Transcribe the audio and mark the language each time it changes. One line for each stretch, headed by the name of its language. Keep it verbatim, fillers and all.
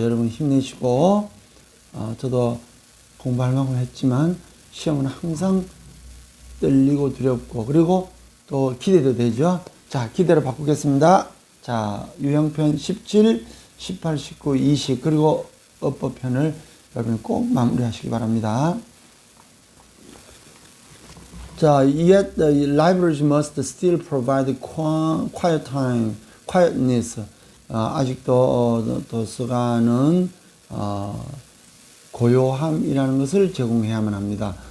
Korean: 여러분 힘내시고 어, 저도 공부할 만큼 했지만 시험은 항상 떨리고 두렵고 그리고 또 기대도 되죠. 자, 기대로 바꾸겠습니다. 자, 유형편 십칠, 십팔, 십구, 이십 그리고 어법편을 여러분 꼭 마무리하시기 바랍니다.
English: 자, yet the libraries must still provide quiet time, quietness.
Korean: 어, 아직도 도서관은 어, 고요함이라는 것을 제공해야만 합니다.